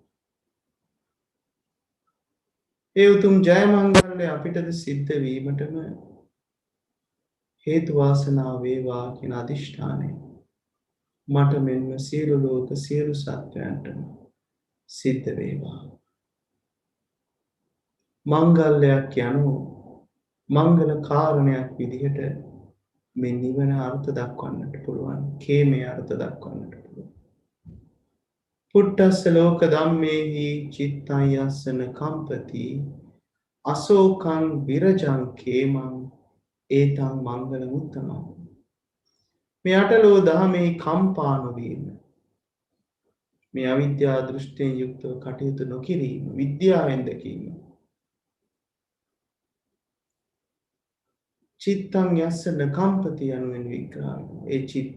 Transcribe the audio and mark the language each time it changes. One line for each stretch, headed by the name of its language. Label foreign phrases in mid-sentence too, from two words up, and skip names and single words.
Sinhala: ඒ උතුම් ජයමංගල්‍ය අපිටද සිද්ධ වීමටම හේතු වාසනා වේවා කියන අධිෂ්ඨානය මට මෙන්ම සියලු ලෝක සියලු සත්වයන්ටම සිද්ධ වේවා. මංගල්‍යයක් යනු මංගල කාරණයක් විදිහට මේ නිවන අර්ථ දක්වන්නට පුළුවන්. කේමේ අර්ථ දක්වන්නට පුළුවන්.
Pali: පුට්ටස්ස ලෝක ධම්මේහි චිත්තං යස්සන කම්පති අසෝකං විරජං කේමං ඒතං මංගල මුත්තමං.
Sinhala: මේ අටලෝ දහමේ කම්පා නොවීම, මේ අවිද්‍යා දෘෂ්ටියෙන් යුක්තව කටයුතු නොකිරීම, විද්‍යාවෙන් දැකීම,
Pali: චිත්තං යස්සන කම්පති
Sinhala: යනුවෙන් විග්‍රහ.